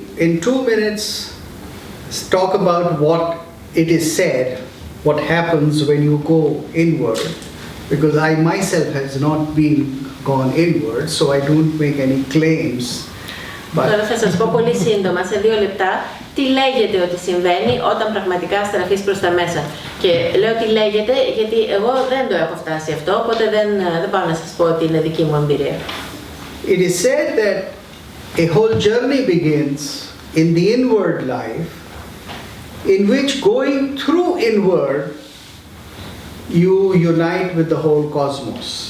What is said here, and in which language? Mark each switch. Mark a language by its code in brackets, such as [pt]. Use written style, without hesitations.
[en] in 2 minutes talk about what it is said, what happens when you go inward, because I myself has not been gone inward, so I don't make any claims. [el] Τώρα θα σας πω πολύ σύντομα, σε 2 λεπτά, τι λέγεται ότι συμβαίνει όταν πραγματικά στραφείς προς τα μέσα. Και λέω τι λέγεται γιατί εγώ δεν το έχω φτάσει αυτό, οπότε δεν πάω να σας πω ότι είναι δική μου εμπειρία. [en] It is said that a whole journey begins in the inward life, in which going through inward, you unite with the whole cosmos.